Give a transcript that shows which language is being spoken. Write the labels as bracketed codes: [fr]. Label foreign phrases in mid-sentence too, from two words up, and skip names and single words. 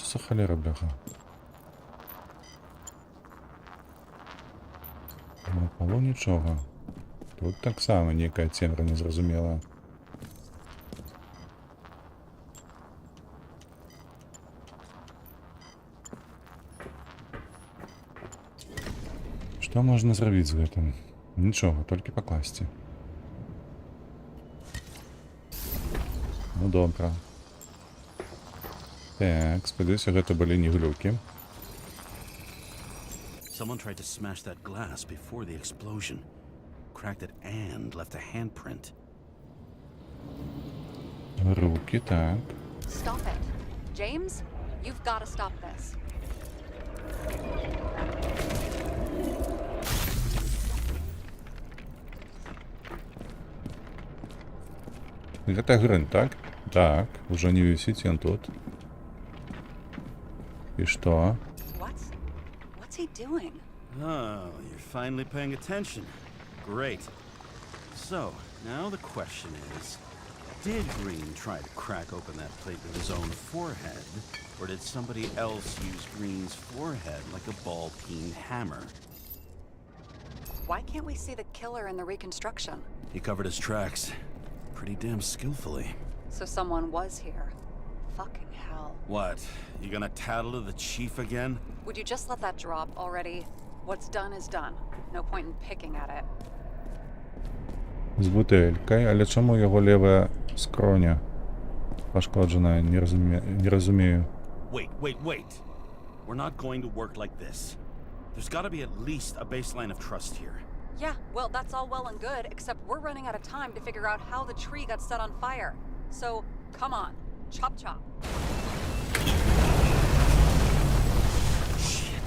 [be] холера, бляха? На полу нічого. Тут так само нейкая цемра незразумелая. Што можна зрабіць з гэтым? Нічога, толькі пакласці. Ну добра. Так, спадзяюся, гэта былі не глюкі. [en] Someone tried to smash that glass before the explosion. Cracked it and left a handprint. [be] Руки, так. [en] Stop it. James, you've got to stop this. [be] Гэта грын, так? Так, уже не висіць ён тут. І што? [en] What's he doing? Oh, you're finally paying attention. Great. So, now the question is, did Green try to crack open that plate with his own forehead, or did somebody else use Green's forehead like a ball-peen hammer? Why can't we see the killer in the reconstruction? He covered his tracks pretty damn skillfully. So someone was here. Fucking hell. What? You gonna tattle to the chief again? Would you just let that drop already? What's done is done. No point in picking at it. [be] З бутэлькай, але чаму яго левая скроня пашкоджана? Не разумею. [en] Wait. We're not going to work like this. There's gotta be at least a baseline of trust here. Yeah, well, that's all well and good, except we're running out of time to figure out how the tree got set on fire. So, come on. Chop chop. Shit.